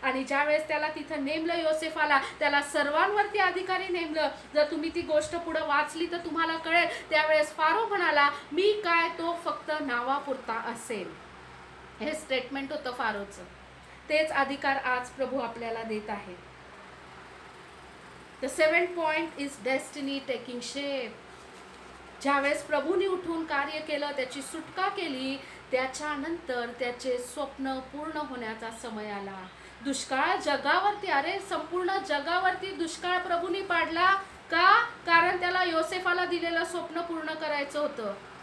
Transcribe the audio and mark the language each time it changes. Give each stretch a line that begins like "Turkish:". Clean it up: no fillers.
Marathi: आणि ज्यावेळेस त्याला तिथं नेमलं योसेफाला, त्याला सर्वांवरती अधिकारी नेमलं. जर तुम्ही ती गोष्ट पुढे वाचली तर तुम्हाला कळेल. त्यावेळेस फारो म्हणाला मी काय तो फक्त नावापुरता असेल. हे स्टेटमेंट होतं फारोचं. तेच अधिकार आज प्रभू आपल्याला देत आहे.
English: The 7th point is destiny taking shape.
Marathi: ज्यावेळेस प्रभूने उठून कार्य केलं, त्याची सुटका केली, त्याच्यानंतर त्याचे स्वप्न पूर्ण होण्याचा समय आला. दुष्काळ जगावरती, अरे संपूर्ण जगावरती दुष्काळ प्रभूने पाडला का? कारण त्याला योसेफाला दिलेलं स्वप्न पूर्ण करायचं होतं.